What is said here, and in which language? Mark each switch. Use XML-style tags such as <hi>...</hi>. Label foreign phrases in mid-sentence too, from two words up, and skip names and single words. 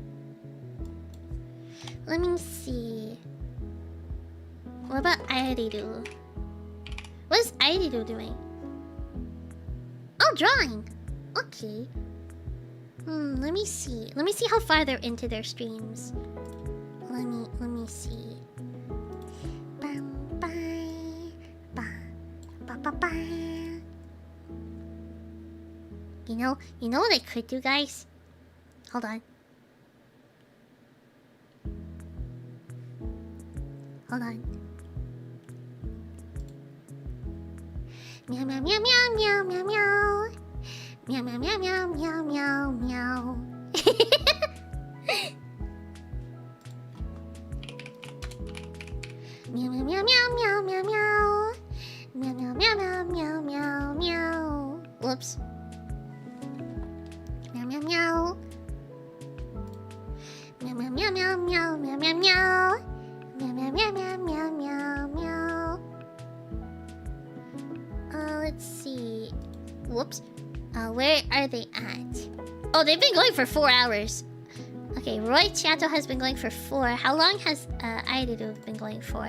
<en>Let me see. What about Iridu? What is Iridu doing? Oh, drawing! Okay. Let me see. Let me see how far they're into their streams. Let me see. Bam, bam, bam, ba, ba, ba. You know what I could do, guys? Hold on. Hold on. Meow meow meow meow meow meow meow. Meow meow meow meow meow meow meow. Meow meow meow meow meow meow meow. Meow meow meow meow meow meow meow. Whoops. Meow meow meow. Meow meow meow meow meow meow meow meow. Meow meow meow meow meow meow meow. Let's see. Whoops. Where are they at? Oh, they've been going for 4 hours. Okay, Roy Chiato has been going for 4. How long has Iridu been going for?</en>